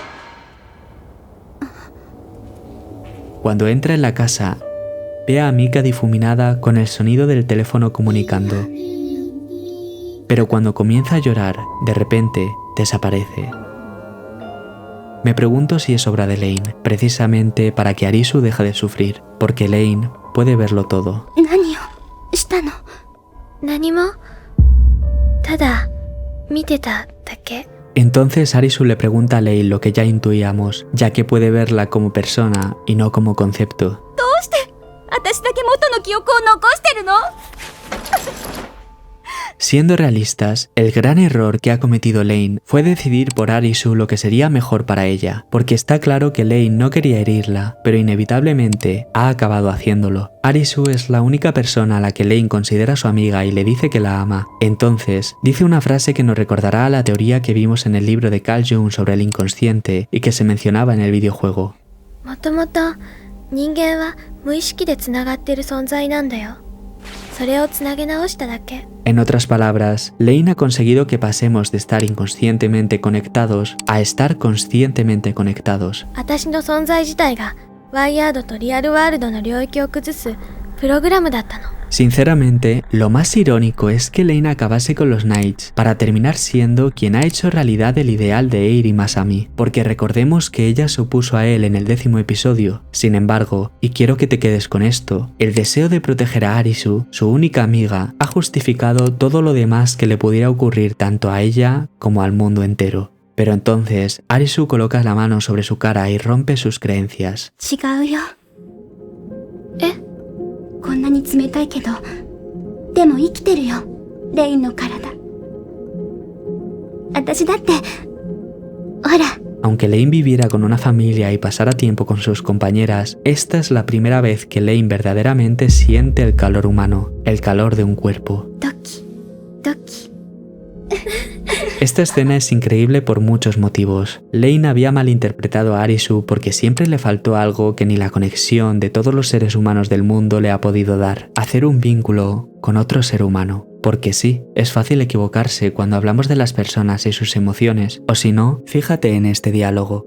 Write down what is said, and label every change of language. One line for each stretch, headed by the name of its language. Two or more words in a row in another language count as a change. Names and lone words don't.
Spanish: Cuando entra en la casa, ve a Mika difuminada con el sonido del teléfono comunicando. Pero cuando comienza a llorar, de repente, desaparece. Me pregunto si es obra de Lane, precisamente para que Arisu deje de sufrir, porque Lane puede verlo todo.
Japanese: 何をしたの？何も、ただ見てただけ。
Spanish: Entonces Arisu le pregunta a Lane lo que ya intuíamos, ya que puede verla como persona y no como concepto.
Japanese: どうして私だけ元の記憶を残してるの？
Spanish: Siendo realistas, el gran error que ha cometido Lane fue decidir por Arisu lo que sería mejor para ella, porque está claro que Lane no quería herirla, pero inevitablemente ha acabado haciéndolo. Arisu es la única persona a la que Lane considera su amiga y le dice que la ama. Entonces, dice una frase que nos recordará a la teoría que vimos en el libro de Carl Jung sobre el inconsciente y que se mencionaba en el videojuego.
Japanese: もともと人間は無意識でつながってる存在なんだよ。それをつなげ直しただけ。
Spanish: En otras palabras, Lane ha conseguido que pasemos de estar inconscientemente conectados a estar conscientemente conectados.
Japanese: 私の存在自体がワイヤードとリアルワールドの領域を崩すプログラムだったの。
Spanish: Sinceramente, lo más irónico es que Lane acabase con los Knights para terminar siendo quien ha hecho realidad el ideal de Eir y Masami, porque recordemos que ella se opuso a él en el 10º episodio. Sin embargo, y quiero que te quedes con esto, el deseo de proteger a Arisu, su única amiga, ha justificado todo lo demás que le pudiera ocurrir tanto a ella como al mundo entero. Pero entonces, Arisu coloca la mano sobre su cara y rompe sus creencias.
Japanese: 違うよ。え？こんなに冷たいけど、でも生きてるよ、レインの体。私だって、ほら。
Spanish: Aunque Lane viviera con una familia y pasara tiempo con sus compañeras, esta es la primera vez que Lane verdaderamente siente el calor humano, el calor de un cuerpo.
Japanese: ドキ、ドキ。
Spanish: Esta escena es increíble por muchos motivos. Lane había malinterpretado a Arisu porque siempre le faltó algo que ni la conexión de todos los seres humanos del mundo le ha podido dar: hacer un vínculo con otro ser humano. Porque sí, es fácil equivocarse cuando hablamos de las personas y sus emociones, o si no, fíjate en este diálogo.